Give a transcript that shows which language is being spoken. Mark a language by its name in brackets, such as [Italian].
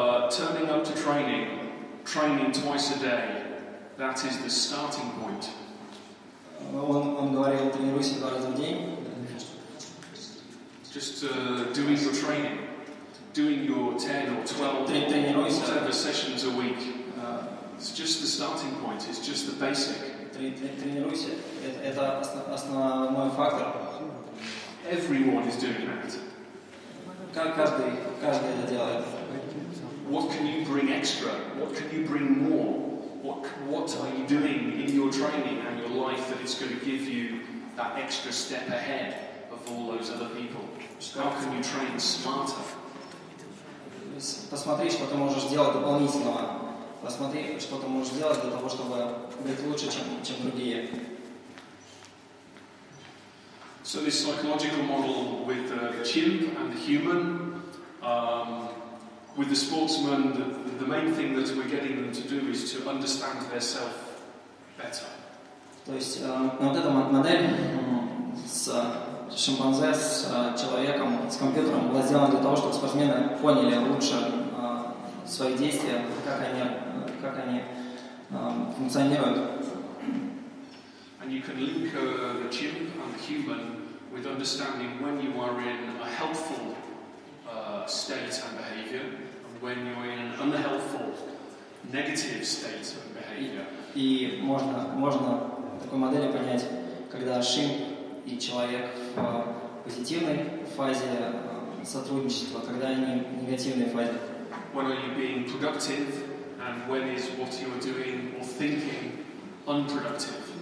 [English] turning up to training twice a day, that is the starting point. [Russian] Он говорил, тренируйся 2 раза в день. [English] Just doing your training, doing your 10 or 12 whatever sessions a week. It's just the starting point, it's just the basic. [Russian] Тренируйся, это основной фактор. [English] Everyone is doing that. [Russian] Каждый это делает. [English] What can you bring extra? What can you bring more? What are you doing in your training and your life that is going to give you that extra step ahead of all those other people? How can you train smarter? [Russian] Посмотри, что ты можешь сделать дополнительного. Посмотри, что ты можешь сделать для того, чтобы быть лучше, чем другие. [English] So this psychological model with the chimp and the human, with the sportsman, the main thing that we're getting them to do is to understand their self better. [Russian] То есть вот эта модель с шимпанзе, с человеком, с компьютером была сделана для того, чтобы спортсмены поняли лучше свои действия, как они функционируют. [English] And you can link the chimp and the human with understanding when you are in a helpful state and behaviour, and when you're in an unhelpful, negative state of behaviour. [Russian] И можно такой модели понять, когда шим и человек в позитивной фазе сотрудничества, когда они в негативной фазе. [English] When are you being productive, and when is what you are doing or thinking unproductive?